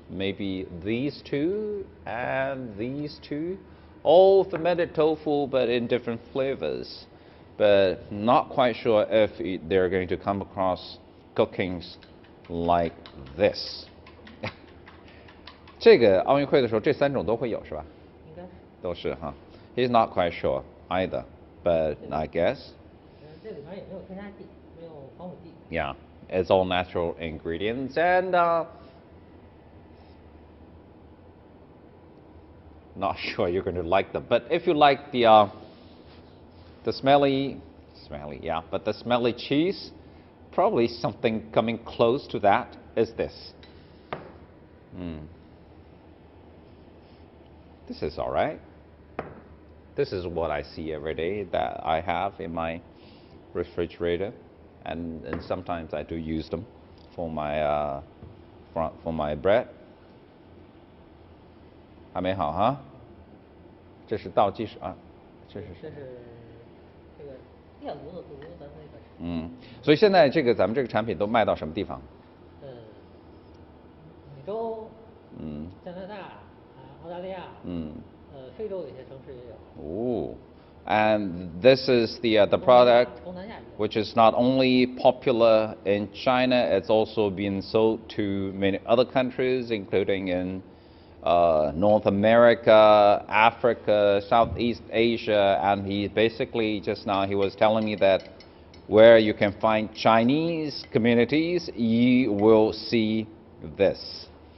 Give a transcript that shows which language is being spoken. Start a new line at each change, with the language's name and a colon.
English: Maybe these 2 and these 2, all fermented tofu, but in different flavors. But not quite sure if they're going to come across cookings like this.
Chinese: 这个奥运会的时候，这3种都会有是吧？应该是。都是哈。
English: He's not quite sure either, but I guess.
Chinese: 这里面也没有添加剂，没有防腐剂。
English: Yeah, it's all natural ingredients, and not sure you're going to like them. But if you like the smelly, yeah, but the smelly cheese, probably something coming close to that is this. This is all right. This is what I see every day that I have in my refrigerator, and sometimes I do use them for my bread.
Chinese: 还没好哈？这是倒计时啊，这是这个电炉的炉，咱那个。所以现在咱们这个产品都卖到什么地方？美洲，加拿大，澳大利亚，非洲有些城市也有。
English: And this is the product which is not only popular in China, it's also being sold to many other countries, including in North America, Africa, Southeast Asia, and he basically just now he was telling me that where you can find Chinese communities, you will see this.